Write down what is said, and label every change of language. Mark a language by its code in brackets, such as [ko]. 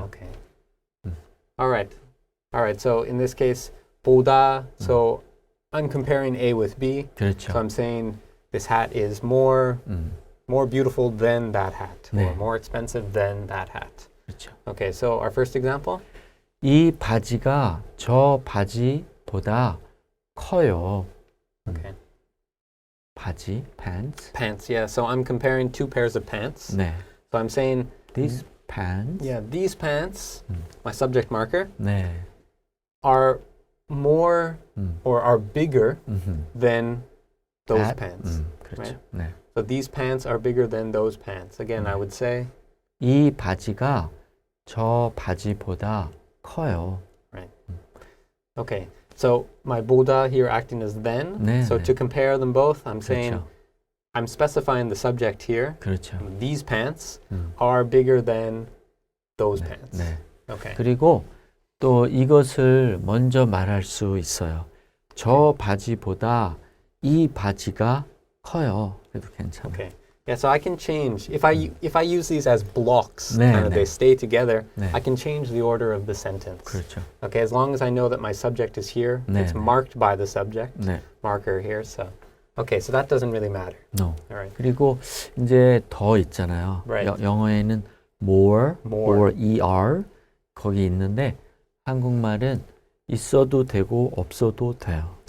[en] Okay. All right. All right. So in this case, 보다. So I'm comparing A with B. [ko] 그렇죠. [en] So I'm saying this hat is more beautiful than that hat, or [ko] 네. [en] more expensive than that hat. [ko] 그렇죠. [en] Okay. So our first example. [ko] 이 바지가 저 바지보다 커요. [en] Okay. 바지, pants. Pants. Yeah. So I'm comparing two pairs of pants. [ko] 네. [en] So I'm saying, These pants. yeah, these pants, my subject marker, [ko] 네. [en] are more or are bigger [ko] 음흠. [en] than those That? pants. [ko] 그렇죠. [en] right? [ko] 네. [en] So these pants are bigger than those pants. Again, I would say, [ko] 이 바지가 저 바지보다 커요. [en] okay, so my 보다 here acting as then. [ko] 네, [en] So [ko] 네. [en] to compare them both, I'm saying, [ko] 그렇죠. [en] I'm specifying the subject here. [ko] 그렇죠. [en] These pants are bigger than those pants. [ko] 네. [en] Okay. [ko] 그리고 또 이것을 먼저 말할 수 있어요. 저 바지보다 이 바지가 커요. 그래도 괜찮아요. [en] Okay. Yeah, so I can change if I use these as blocks, [ko] 네, [en] kind of [ko] 네. [en] they stay together. [ko] 네. [en] I can change the order of the sentence. [ko] 그렇죠. [en] Okay, as long as I know that my subject is here, [ko] 네, [en] it's [ko] 네. [en] marked by the subject [ko] 네. [en] marker here. So, okay, so that doesn't really matter. No. All right. [ko] 그리고 이제 더 있잖아요. [en] Right. [ko] 영어에는 more, [en] More. [ko] or er 거기 있는데 한국말은 있어도 되고 없어도 돼요.